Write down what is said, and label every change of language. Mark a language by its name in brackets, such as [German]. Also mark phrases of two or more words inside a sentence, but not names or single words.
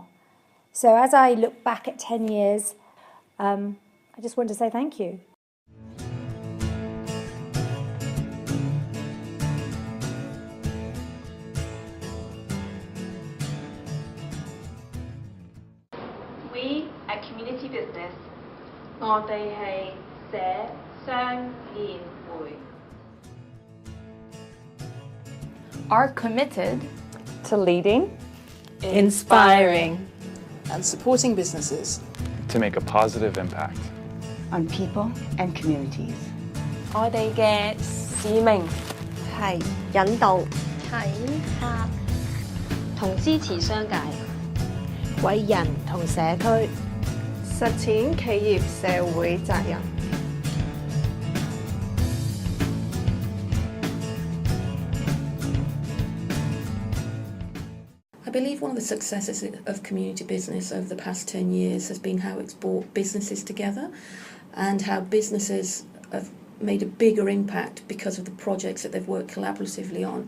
[English] So as I look back at 10 years, I just want to say thank you. We at Community Business, [Cantonese] 我哋係社商賢匯 [English] are committed to leading, inspiring, and supporting businesses to make a positive impact on people and communities. [Cantonese] 我哋嘅使命係引導、啟發同支持商界，為人同社區實踐企業社會責任。 [English] I believe one of the successes of community business over the past 10 years has been how it's brought businesses together and how businesses have made a bigger impact because of the projects that they've worked collaboratively on.